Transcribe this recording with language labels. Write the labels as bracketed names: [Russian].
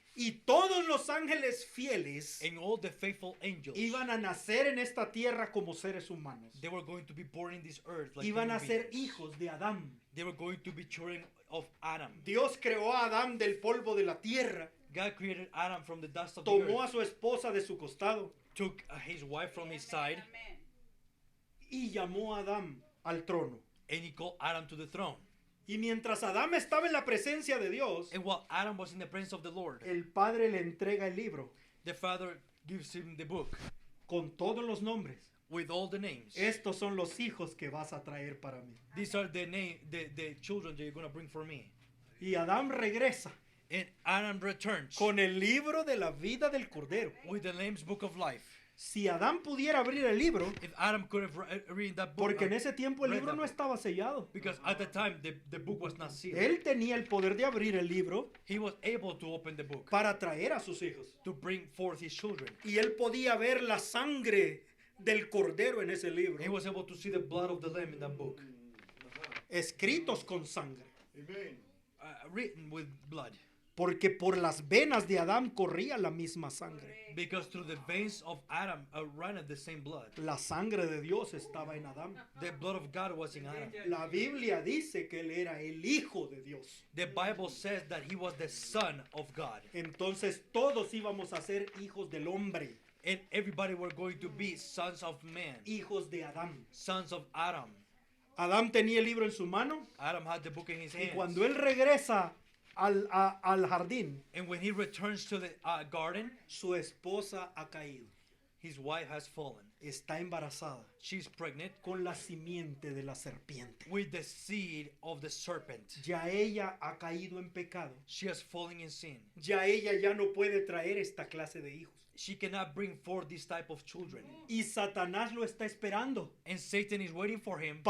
[Spanish] y todos los ángeles fieles [English] and all the faithful angels, [Spanish] iban a nacer en esta tierra como seres humanos. [English] they were going to be born in this earth like [Spanish] Iban a [English] human [Spanish] ser [English] beings. [Spanish] hijos de Adán. [English] They were going to be children of Adam. [Spanish] Dios creó a Adán del polvo de la tierra, [English] God created Adam from the dust of the [Spanish] tomó a [English] earth, [Spanish] su esposa de su costado [English] took his wife from his side, [Spanish] y llamó a Adán al trono. [English] and he called Adam to the throne. [Spanish] Y mientras Adán estaba en la presencia de Dios, [English] And while Adam was in the presence of the Lord, [Spanish] el Padre le entrega el libro [English] the Father gives him the book [Spanish] con todos los nombres. [English] with all the names. [Spanish] Estos son los hijos que vas a traer para mí. [English] These are the children that you're going to bring for me. [Spanish] Y Adán regresa [English] And Adam returns [Spanish] con el libro de la vida del Cordero. [English] with the Lamb's book of life. [Spanish] Si Adán pudiera abrir el libro, [English] If Adam could have read that book, [Spanish] porque en ese tiempo el [English] read [Spanish] libro [English] that [Spanish] no [English] book. [Spanish] estaba sellado. [English] Because at the time the book was not sealed. [Spanish] Él tenía el poder de abrir el libro [English] He was able to open the book [Spanish] para traer a sus hijos. [English] to bring forth his children. [Spanish] Y él podía ver la sangre del Cordero en ese [English] He [Spanish] libro, [English] was able to see the blood of the Lamb in that book, [Spanish] escritos con sangre. [English] written with blood. [Spanish] Porque por las venas de Adán corría la misma sangre. [English] Because through the veins of Adam ran the same blood. [Spanish] La sangre de Dios estaba en Adán. [English] The blood of God was in Adam. [Spanish] La Biblia dice que él era el Hijo de Dios. [English] The Bible says that he was the Son of God. [Spanish] Entonces todos íbamos a ser hijos del hombre, [English] And everybody were going to be sons of man, [Spanish] hijos de Adán. [English] sons of Adam. [Spanish] Adán tenía el libro en su mano [English] Adam had the book in his [Spanish] y [English] hands. [Spanish] cuando él regresa al jardín, [English] And when he returns to the garden, [Spanish] su esposa ha caído. [English] his wife has fallen. [Spanish] Está embarazada [English] She's pregnant [Spanish] con la simiente de la serpiente. [English] with the seed of the serpent. [Spanish] Ya ella ha caído en pecado. [English] She has fallen in sin. [Spanish] Ya ella ya no puede traer esta clase de hijos. [English] She cannot bring forth this type of children. [Spanish] Y Satanás lo está esperando [English] And Satan is waiting for him